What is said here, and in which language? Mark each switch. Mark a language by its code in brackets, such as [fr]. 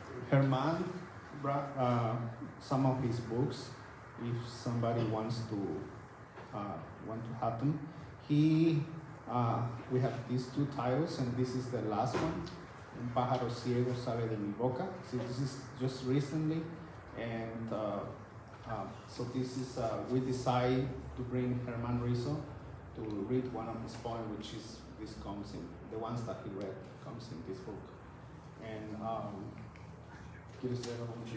[en] Herman brought some of his books. If somebody wants to have them, we have these two titles, and this is the last one. [es] Un pájaro ciego sale de mi boca. [en] So this is just recently, and so this is we decided to bring Herman Rizzo to read one of his poems, which is this comes in the ones that he read comes in this book, and. [es] ¿Quieres leer algo?